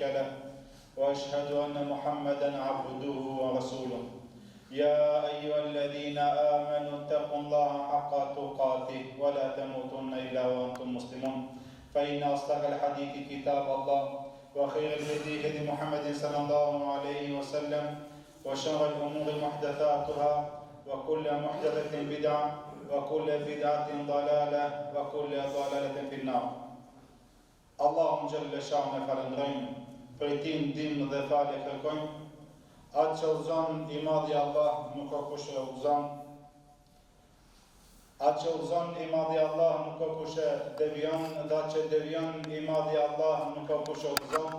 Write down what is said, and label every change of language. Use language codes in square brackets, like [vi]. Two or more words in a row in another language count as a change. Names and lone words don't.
[ar] له وأشهد أن محمدا عبده ورسوله يا أيها الذين آمنوا اتقوا الله حق تقاته ولا تموتن إلا وأنتم مسلمون فإن أصدق الحديث كتاب الله وخير الهدي هدي محمد صلى الله عليه وسلم وشر الأمور محدثاتها وكل محدثة بدعة وكل بدعة ضلالة وكل ضلالة في النار. اللهم جل شأنه [sq] falënderojmë, për ti ndihmë dhe falje kërkojmë. Atë që udhëzon i madhi Allah nuk ka kush e udhëzon. Atë që udhëzon i madhi Allah nuk ka kush e devion, dhe atë që devion i madhi Allah nuk ka kush e udhëzon.